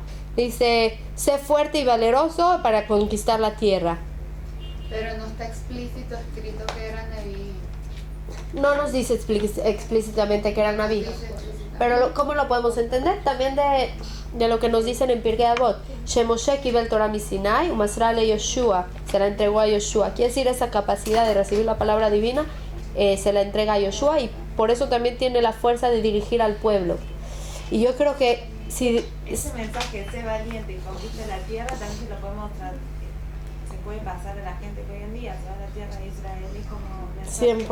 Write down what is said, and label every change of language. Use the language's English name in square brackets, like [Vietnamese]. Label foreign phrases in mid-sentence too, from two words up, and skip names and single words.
[Spanish] Dice, sé fuerte y valeroso para conquistar la tierra. Pero no está explícito escrito que era Neví. No nos dice explícitamente que era Naví. Pero ¿cómo lo podemos entender? También de lo que nos dicen en Pirkei Avot. [Hebrew] שמשה קיבל תורה מסיני, ומסרה ליהושע. [Spanish] Se la entregó a Yoshua. Quiere decir, esa capacidad de recibir la palabra divina se la entrega a Yoshua, y por eso también tiene la fuerza de dirigir al pueblo. Y yo creo que si ese mensaje, sé valiente y conquiste la tierra, también se lo podemos se puede pasar a la gente que hoy en día se va a la tierra de Israel y como